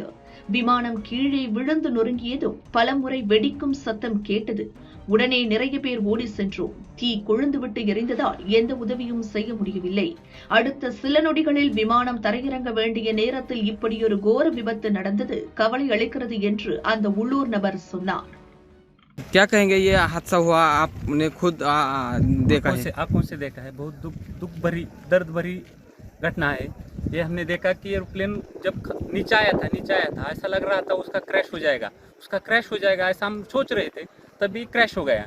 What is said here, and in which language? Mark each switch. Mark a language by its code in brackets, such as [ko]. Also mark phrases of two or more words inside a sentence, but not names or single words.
[ta] விமானம் கீழே விழுந்து நொறுங்கியதும் பலமுறை வெடிக்கும் சத்தம் கேட்டது. உடனே நிறைய பேர் ஓடி சென்றோம். தீ கொழுந்துவிட்டு எரிந்ததால் எந்த உதவியும் செய்ய முடியவில்லை. அடுத்த சில நொடிகளில் விமானம் தரையிறங்க வேண்டிய நேரத்தில் இப்படியொரு கோர விபத்து நடந்தது. கவலை அளிக்கிறது என்று அந்த உள்ளூர் நபர் சொன்னார். [hi] क्या कहेंगे, ये हादसा हुआ आपने खुद देखा है? आंखों से देखा है। बहुत दुख भरी दर्द भरी घटना है। ये हमने देखा कि एरोप्लेन जब नीचे आया था ऐसा लग रहा था उसका क्रैश हो जाएगा ऐसा हम सोच रहे थे, तभी क्रैश हो गया।